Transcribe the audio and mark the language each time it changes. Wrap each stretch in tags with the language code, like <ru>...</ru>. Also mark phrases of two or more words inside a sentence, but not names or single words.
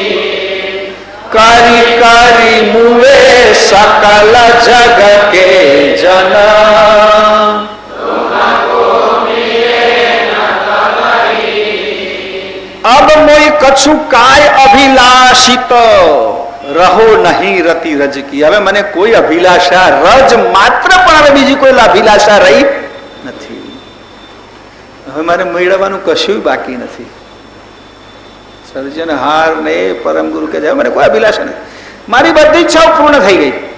<hi>करी करी मुए सकल जग के जन, अब मोई कछु काय अभिलाषित रहो नहीं रति रज की.</hi> <gu>હવે મને કોઈ અભિલાષા રજ માત્ર પણ હવે બીજી કોઈ અભિલાષા રહી નથી. હવે મારે મેળવવાનું કશું બાકી નથી. સર્જનહાર ને પરમ ગુરુ કે મને કોઈ અભિલાષા નથી, મારી બધી ઈચ્છાઓ પૂર્ણ થઈ ગઈ.</gu>